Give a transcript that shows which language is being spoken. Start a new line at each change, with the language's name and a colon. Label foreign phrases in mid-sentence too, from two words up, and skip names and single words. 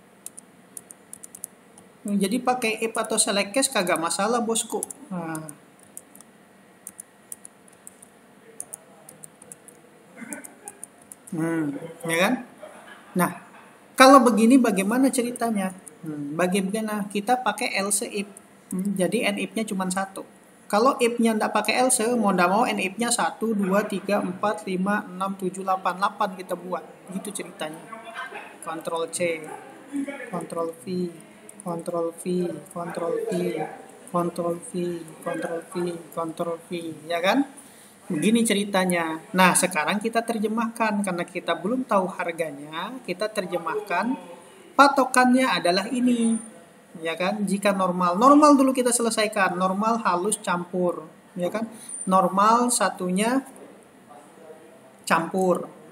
Indonesian: Jadi pakai if atau
English: select case
Indonesian: kagak masalah, bosku. Ya kan? Nah, kalau begini bagaimana ceritanya? Bagaimana kita pakai
English: else if?
Indonesian: Jadi
English: end if-
Indonesian: nya cuma satu. Kalau if-nya nggak pakai else, mau nggak mau
English: end if-
Indonesian: nya 1, 2, 3, 4, 5, 6, 7, 8. 8 kita buat. Gitu ceritanya. Ctrl C, Ctrl V, Ctrl V, Ctrl V, Ctrl V, Ctrl V, Ctrl V, ya kan? Begini ceritanya. Nah, sekarang kita terjemahkan. Karena kita belum tahu harganya, kita terjemahkan. Patokannya adalah ini. Ya kan? Jika normal. Normal dulu kita selesaikan. Normal, halus, campur. Ya kan? Normal, satunya campur.